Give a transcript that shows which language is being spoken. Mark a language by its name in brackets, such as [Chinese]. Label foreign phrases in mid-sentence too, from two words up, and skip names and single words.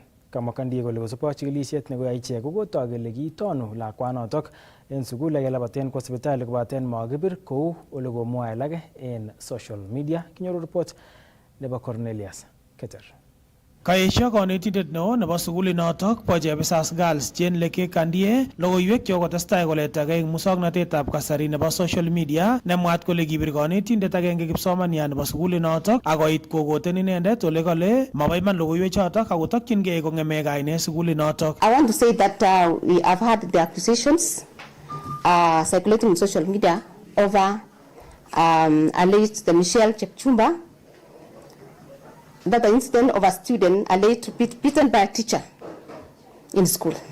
[Kalenjin] Kamwa Kandia kole kosubkei chikilisiet nekoyai ichek kokotoi kele kitonu lakwanotok en sukul akelabaten kwa sipitali kobaten makibir kou ole komwoe alake en [English] social media. [Kalenjin] Kinyoru report nebo Cornelius Keter. Kaesho kanetindet neo nebo sukulinotok bo Chebisas Girls Jane Leke Kandie logoiwek chekotestai koletagei eng musoknotetab kasari nebo [English] social media [Kalenjin] nemwaat kole kibir kanetindet agenge kipsomaniat nebo sukulinotok akoit kokoten inendet ole kale mabo iman logoiwek chotok akotokyingei kong'eme kainet sukulinotok. [English] I want to say that we have had the accusations circulating on social media over alleged the Michelle Chepchumba, that the incident of a student alleged to be beaten by a teacher in school.